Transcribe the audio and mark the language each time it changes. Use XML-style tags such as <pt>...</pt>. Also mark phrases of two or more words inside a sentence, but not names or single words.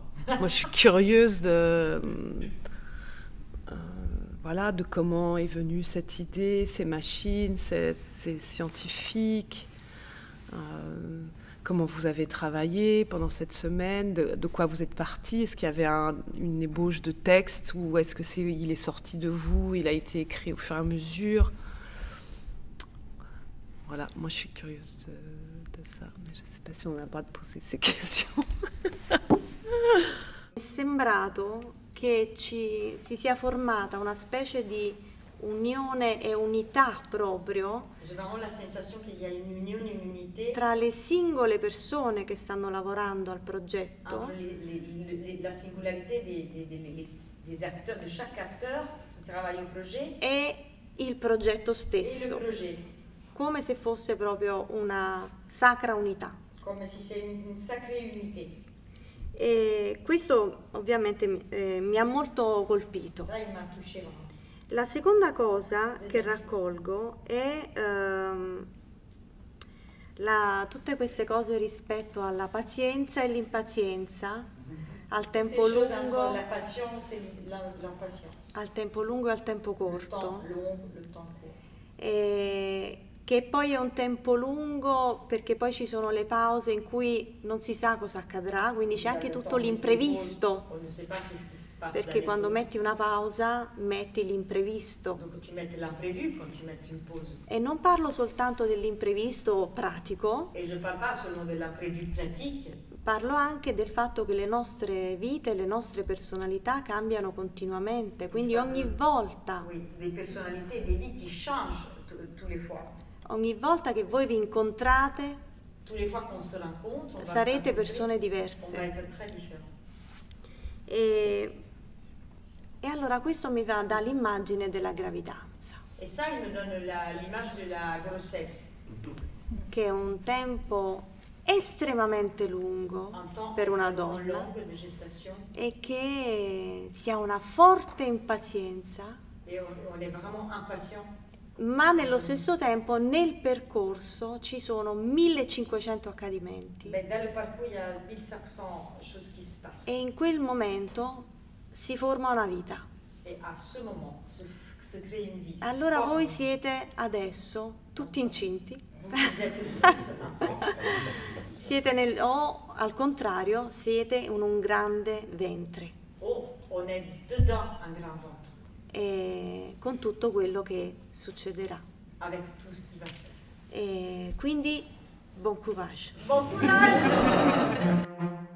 <fr>Moi, je suis curieuse de comment est venue cette idée, ces machines, ces scientifiques, comment vous avez travaillé pendant cette semaine, de quoi vous êtes parti. Est-ce qu'il y avait une ébauche de texte, ou est-ce que il est sorti de vous, il a été écrit au fur et à mesure? Voilà, moi je suis curieuse de ça, mais je ne sais pas si on a le droit de poser ces questions.</fr> <it>È sembrato che si sia formata una specie di unione e unità proprio tra le singole persone che stanno lavorando al progetto la singolarità</it> <fr>des acteurs, de chaque acteur qui travaille au projet,</fr> <it>e il progetto stesso, come se fosse proprio una sacra unità. Come se sia</it> <fr>une sacrée unité.</fr> <it>E questo ovviamente mi ha molto colpito. La seconda cosa che raccolgo è tutte queste cose rispetto alla pazienza e l'impazienza al tempo lungo,</it> <fr>la patience et l'impatience.</fr> <it>al tempo lungo e al tempo</it> <fr>Le</fr> <it>corto.</it> <fr>temps long, le temps court.</fr> <it>Che poi è un tempo lungo perché poi ci sono le pause in cui non si sa cosa accadrà, quindi c'è anche tutto l'imprevisto,</it> <fr>On ne sait pas qu'est-ce qui se passe.</fr> <it>perché quando metti una pausa metti l'imprevisto.</it> <fr>Donc tu mets l'imprévu quand tu mets une pause.</fr> <it>E non parlo soltanto dell'imprevisto pratico,</it> <fr>Et je ne parle pas seulement de l'imprévu pratique,</fr> <it>parlo anche del fatto che le nostre vite, le nostre personalità cambiano continuamente, quindi ogni volta,</it> <fr>oui, des personnalités, des vies qui changent tous les fois.</fr> <it>ogni volta che voi vi incontrate</it> <fr>Tous les fois qu'on se rencontre, on va</fr> <it>sarete</it> <fr>se</fr> <it>persone</it> <fr>on va</fr> <it>diverse.</it> <fr>être très différents.</fr> <it>E allora questo mi dà l'immagine della gravidanza,</it> <fr>Et ça, il me donne l'image de la grossesse.</fr> <it>che è un tempo estremamente lungo</it> <fr>Un temps</fr> <it>per una</it> <fr>extrêmement</fr> <it>donna</it> <fr>long de gestation.</fr> <it>e che si ha una forte impazienza,</it> <fr>Et on est vraiment impatient.</fr> <it>ma nello stesso tempo nel percorso ci sono 1500 accadimenti</it> <fr>Ben, dans le parcours, il y a 1500 choses qui se passent.</fr> <it>e in quel momento si forma una vita.</it> <fr>Et à ce moment, se crée une vie.</fr> <it>Allora voi siete adesso tutti incinti,</it> <fr>Vous êtes tous ensemble.</fr> <it>siete o al contrario siete in un grande ventre,</it> <fr>Oh, on est dedans un grand ventre,</fr> <it>e con tutto quello che succederà.</it> <fr>avec tout ce qui va se passer.</fr> <it>E quindi buon courage.</it> <fr>Bon courage!</fr>